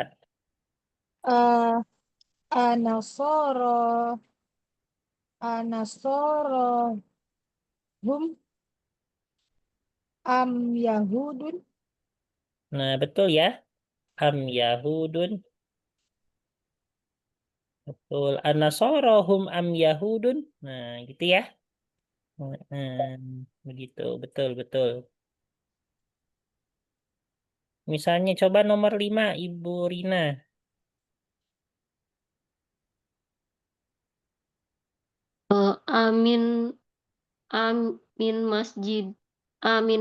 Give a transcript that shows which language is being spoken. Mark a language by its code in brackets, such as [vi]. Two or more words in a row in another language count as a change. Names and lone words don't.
[ar] uh, النصارى النصارى هم أم يهود [id] Nah, betul ya. [ar] أم يهود. [id] Betul. [ar] النصارى هم أم يهود. [id] Nah, gitu ya. Begitu. Betul, betul. Misalnya coba nomor 5, Ibu Rina. Amin, amin masjid, amin